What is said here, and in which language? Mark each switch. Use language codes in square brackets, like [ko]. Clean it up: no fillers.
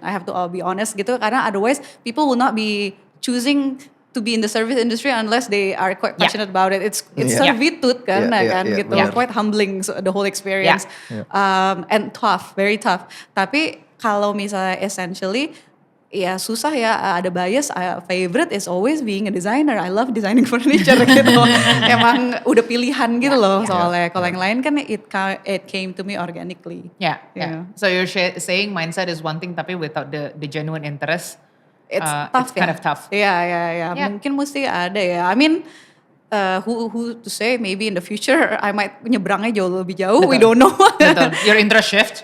[en] I have to be honest gitu, karena otherwise people will not be choosing to be in the service industry unless they are quite passionate about it. It's servitude kan, gitu. [id] benar. [en] Quite humbling the whole experience. And tough, very tough. [id] Tapi kalau misalnya essentially ya susah ya, ada bias. [en] Favorite is always being a designer. I love designing furniture gitu. [id] Emang udah pilihan gitu loh soalnya. Kalau yang lain kan [en] it came to me organically. Yeah. So you're saying mindset is one thing [id] tapi [en] without the genuine interest, It's tough it's kind of tough. Yeah. [id] Mungkin mesti ada ya. [en] I mean, who to say, maybe in the future I might [id] nyebrangnya jauh lebih jauh. [en] We don't know. [id] Betul. [en] Your interest shift.